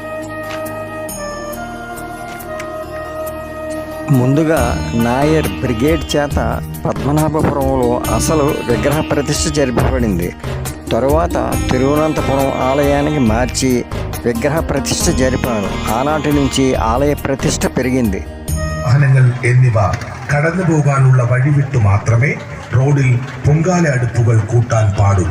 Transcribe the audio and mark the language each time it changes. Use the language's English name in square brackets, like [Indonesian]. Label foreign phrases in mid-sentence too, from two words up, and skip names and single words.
[Telugu] ముందుగా నాయర్ బ్రిగేడ్ చేత పద్మనాభపురంలో అసలు విగ్రహ ప్రతిష్ఠ జరిపబడింది. తరువాత తిరువనంతపురం ఆలయానికి మార్చి విగ్రహ ప్రతిష్ఠ జరిపారు. ఆనాటి నుంచి ఆలయ ప్రతిష్ఠ పెరిగింది. [Malayalam] വാഹനങ്ങൾ എന്നിവ കടന്നു പോകാനുള്ള വഴിവിട്ടു മാത്രമേ റോഡിൽ പൊങ്കാല അടുപ്പുകൾ കൂട്ടാൻ പാടുള്ളൂ.